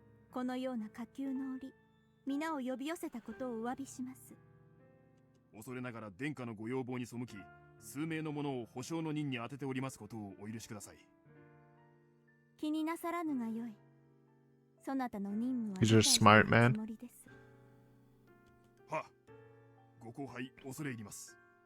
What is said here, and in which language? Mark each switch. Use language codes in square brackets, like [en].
[ja] このような火急の折、皆を呼び寄せたことをお詫びします。恐れながら殿下のご要望に背き、数名の者を保証の任に当てておりますことをお許しください。気になさらぬがよい。そなたの任務は [en] He's a smart man. [ja] は、ご後輩恐れ入ります。